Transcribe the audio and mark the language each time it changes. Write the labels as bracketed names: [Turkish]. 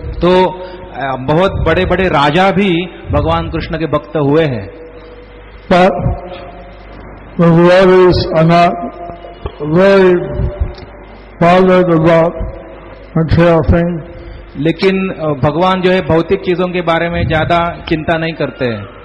[Hindi] तो बहुत बड़े बड़े राजा भी भगवान कृष्ण के भक्त हुए हैं. [English] But the devotees are not very bothered about material things. [Hindi] लेकिन भगवान जो है भौतिक चीजों के बारे में ज्यादा चिंता नहीं करते हैं.